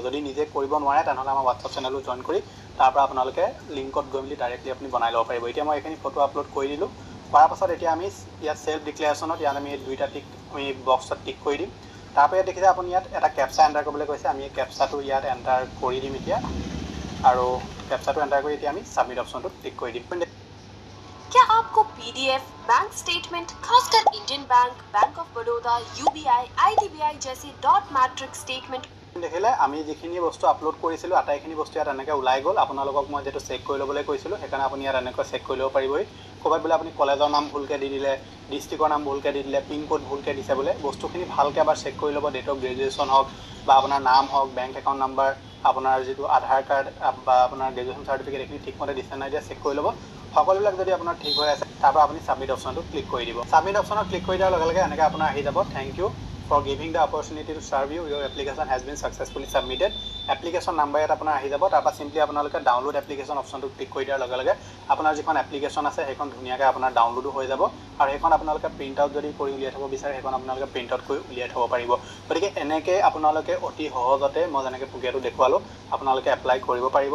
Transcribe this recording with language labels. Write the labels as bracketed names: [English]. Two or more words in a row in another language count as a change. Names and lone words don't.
[Assamese] যদি নিজে কৰিব নোৱাৰে তেনেহ'লে আমাৰ হোৱাটছআপ চেনেলটো জইন কৰি তাৰপৰা আপোনালোকে লিংকত গৈ মেলি ডাইৰেক্টলি আপুনি বনাই ল'ব পাৰিব। এতিয়া মই এইখিনি ফটো আপলোড কৰি দিলোঁ। কৰাৰ পাছত এতিয়া আমি ইয়াত [English] self declaration [Assamese] ইয়াত আমি দুইটা টিক আমি বক্সত টিক কৰি দিম। তাৰপৰা ইয়াত দেখিছে আপুনি ইয়াত এটা কেপচা এণ্টাৰ কৰিবলৈ কৈছে, আমি এই কেপচাটো ইয়াত এণ্টাৰ কৰি দিম এতিয়া, আৰু কেপচাটো এণ্টাৰ কৰি এতিয়া আমি [English] submit option [Assamese] টিক কৰি দিম। [Hindi] क्या आपको PDF, [English] bank statement, [Hindi] खासकर इंडियन बैंक, बैंक ऑफ बड़ौदा, UBI, IDBI जैसे [English] dot matrix statement [Assamese] দেখিলে আমি যিখিনি বস্তু আপলোড কৰিছিলোঁ আটাইখিনি বস্তু ইয়াত এনেকৈ ওলাই গ'ল। আপোনালোকক মই যিহেতু চেক কৰি ল'বলৈ কৈছিলোঁ সেইকাৰণে আপুনি ইয়াত এনেকৈ চেক কৰি ল'ব পাৰিবই। ক'ৰবাত বোলে আপুনি কলেজৰ নাম ভুলকৈ দি দিলে, ডিষ্ট্ৰিক্টৰ নাম ভুলকৈ দি দিলে, পিনক'ড ভুলকৈ দিছে বোলে, বস্তুখিনি ভালকৈ এবাৰ চেক কৰি ল'ব। [English] date of graduation [Assamese] হওক বা আপোনাৰ নাম হওক, [English] bank account number, [Assamese] আপোনাৰ যিটো আধাৰ কাৰ্ড বা আপোনাৰ [English] graduation certificate [Assamese] এইখিনি ঠিকমতে দিছে নাই দিয়া চেক কৰি ল'ব। সকলোবিলাক যদি আপোনাৰ ঠিক হৈ আছে তাৰপৰা আপুনি [English] submit option [Assamese] ক্লিক কৰি দিব। ছাবমিট অপশ্যনত ক্লিক কৰি দিয়াৰ লগে লগে এনেকৈ আপোনাৰ আহি যাব [English] thank you for giving the opportunity to serve you, your application has been successfully submitted. application number [Assamese] ইয়াত আপোনাৰ আহি যাব। তাৰপৰা চিম্পলি আপোনালোকে [English] download application option [Assamese] ক্লিক কৰি দিয়াৰ লগে লগে আপোনাৰ যিখন এপ্লিকেশ্যন আছে সেইখন ধুনীয়াকৈ আপোনাৰ ডাউনলোডো হৈ যাব, আৰু সেইখন আপোনালোকে [English] print out [Assamese] যদি কৰি উলিয়াই থ'ব বিচাৰে সেইখন আপোনালোকে [English] print out [Assamese] কৰি উলিয়াই থ'ব পাৰিব। গতিকে এনেকৈ আপোনালোকে অতি সহজতে মই যেনেকৈ প্ৰক্ৰিয়াটো দেখুৱালোঁ আপোনালোকে এপ্লাই কৰিব পাৰিব।